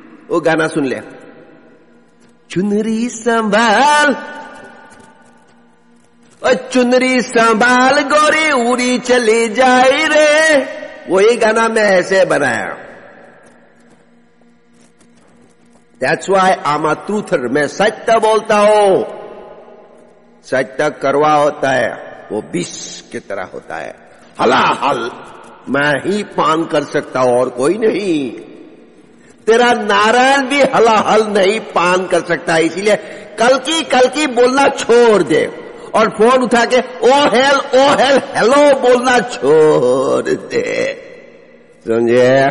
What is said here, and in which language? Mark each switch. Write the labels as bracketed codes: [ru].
[hi] वो गाना सुन ले, चुनरी संभाल चुनरी संभाल गोरी उड़ी चली जाए रे। वही गाना मैं ऐसे बनाया। [en] That's why I'm a truther, मैं सत्य बोलता हूं। [hi] सत्य करवा होता है, वो विष की तरह होता है। हलाहल मैं ही पान कर सकता हूं और कोई नहीं। तेरा नारायण भी हलाहल नहीं पान कर सकता, इसीलिए कल की बोलना छोड़ दे और फोन उठा के ओ हेल हेलो बोलना छोड़ दे। समझे?